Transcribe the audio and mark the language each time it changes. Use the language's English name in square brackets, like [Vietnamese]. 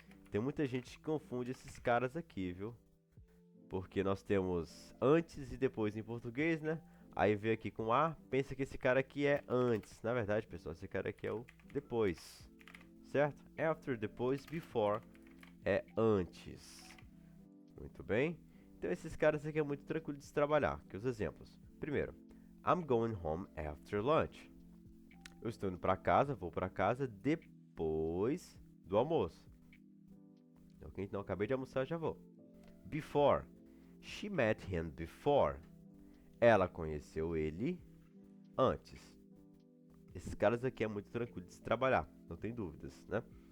[Portuguese] Tem muita gente que confunde esses caras aqui, viu? Porque nós temos antes e depois em português, né? Aí vem aqui com A, pensa que esse cara aqui é antes. Na verdade, pessoal, esse cara aqui é o depois. Certo? After, depois, before é antes. Muito bem. Então esses caras aqui é muito tranquilo de se trabalhar. Aqui os exemplos. Primeiro, [English] I'm going home after lunch. [Portuguese] Eu estou indo para casa, vou para casa depois do almoço. Ok? Então acabei de almoçar, já vou. Before. [English] She met him before. [Portuguese] Ela conheceu ele antes. Esses caras aqui é muito tranquilo de se trabalhar, não tem dúvidas, né?